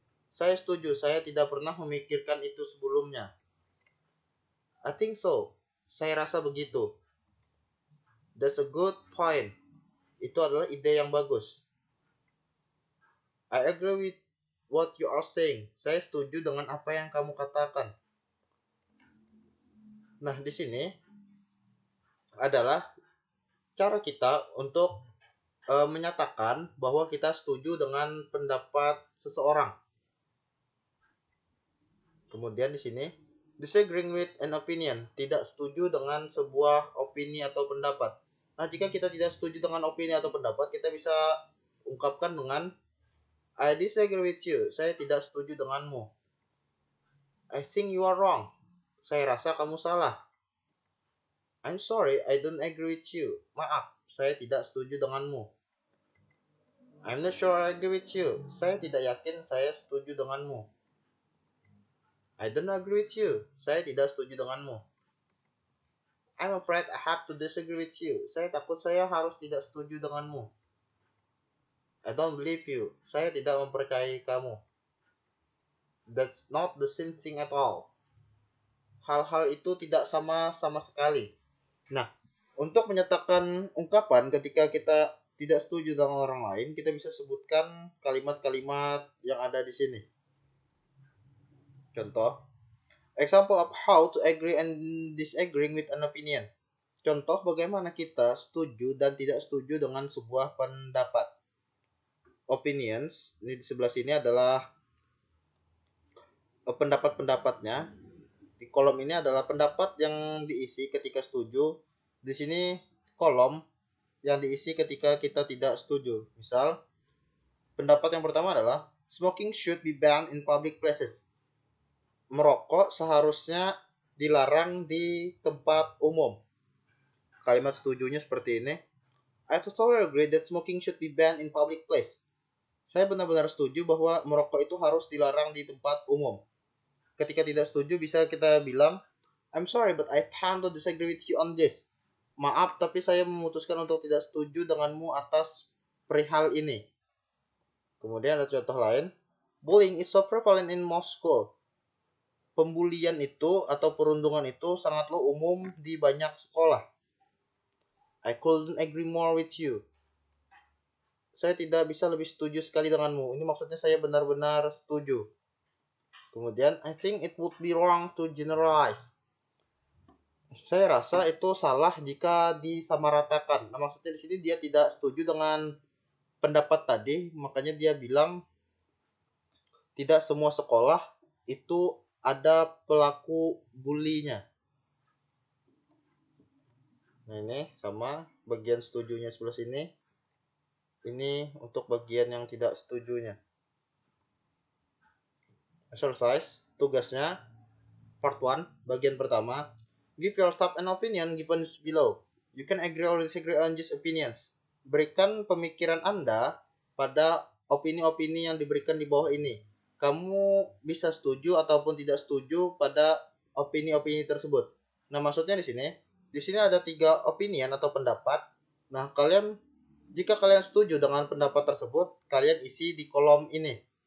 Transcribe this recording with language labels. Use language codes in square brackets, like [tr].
[id] Saya setuju, saya tidak pernah memikirkan itu sebelumnya. [en] I think so. [id] Saya rasa begitu. [en] That's a good point. [id] Itu adalah ide yang bagus. [en] I agree with what you are saying. [id] Saya setuju dengan apa yang kamu katakan. Nah, di sini adalah cara kita untuk menyatakan bahwa kita setuju dengan pendapat seseorang. Kemudian di sini, [en] disagreeing with an opinion, [id] tidak setuju dengan sebuah opini atau pendapat. Nah, jika kita tidak setuju dengan opini atau pendapat, kita bisa ungkapkan dengan [en] I disagree with you. [id] Saya tidak setuju denganmu. [en] I think you are wrong. [id] Saya rasa kamu salah. [en] I'm sorry, I don't agree with you. [id] Maaf, saya tidak setuju denganmu. [en] I'm not sure I agree with you. [id] Saya tidak yakin saya setuju denganmu. [en] I don't agree with you. [id] Saya tidak setuju denganmu. [en] I'm afraid I have to disagree with you. [id] Saya takut saya harus tidak setuju denganmu. [en] I don't believe you. [id] Saya tidak mempercayai kamu. [en] That's not the same thing at all. [id] Hal-hal itu tidak sama sama sekali. Nah, untuk menyatakan ungkapan ketika kita tidak setuju dengan orang lain, kita bisa sebutkan kalimat-kalimat yang ada di sini. Contoh, [en] example of how to agree and disagreeing with an opinion. [id] Contoh bagaimana kita setuju dan tidak setuju dengan sebuah pendapat. Opinions, ini di sebelah sini adalah pendapat-pendapatnya. Di kolom ini adalah pendapat yang diisi ketika setuju. Di sini kolom yang diisi ketika kita tidak setuju. Misal, pendapat yang pertama adalah [en] smoking should be banned in public places. [id] Merokok seharusnya dilarang di tempat umum. Kalimat setujunya seperti ini. [en] I totally agree that smoking should be banned in public place. [id] Saya benar-benar setuju bahwa merokok itu harus dilarang di tempat umum. Ketika tidak setuju bisa kita bilang, [en] I'm sorry but I tend to disagree with you on this. [id] Maaf tapi saya memutuskan untuk tidak setuju denganmu atas perihal ini. Kemudian ada contoh lain. [en] Bullying is so prevalent in Moscow. [id] Pembulian itu atau perundungan itu sangatlah umum di banyak sekolah. [en] I couldn't agree more with you. [id] Saya tidak bisa lebih setuju sekali denganmu. Ini maksudnya saya benar-benar setuju. [en] Kemudian, I think it would be wrong to generalize. [id] Saya rasa itu salah jika disamaratakan. Nah, maksudnya di sini dia tidak setuju dengan pendapat tadi, makanya dia bilang tidak semua sekolah itu ada pelaku bulinya. Nah, ini sama bagian setujunya sebelah sini. Ini untuk bagian yang tidak setujunya. Exercise, tugasnya part 1, bagian pertama. [en] Give your thought and opinion given below. You can agree or disagree on these opinions. [id] Berikan pemikiran Anda pada opini-opini yang diberikan di bawah ini. Kamu bisa setuju ataupun tidak setuju pada opini-opini tersebut. Nah, maksudnya di sini ada 3 opinion atau pendapat. Nah, jika kalian setuju dengan pendapat tersebut, kalian isi di kolom ini.